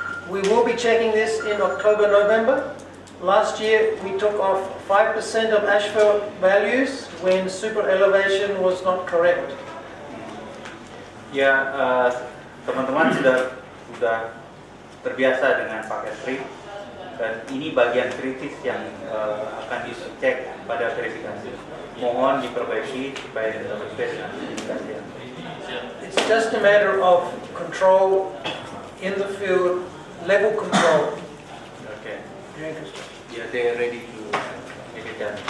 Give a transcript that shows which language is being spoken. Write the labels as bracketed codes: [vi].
[en] We will be checking this in October, November. Last year we took off 5% of asphalt values when super elevation was not correct. [id] Ya, teman-teman sudah terbiasa dengan paket strip dan ini bagian kritis yang akan dicek pada verifikasi. Mohon diperbaiki supaya tidak terjadi. [en] It's just a matter of control in the field, level control. Okay. Yeah, they are ready to make it done.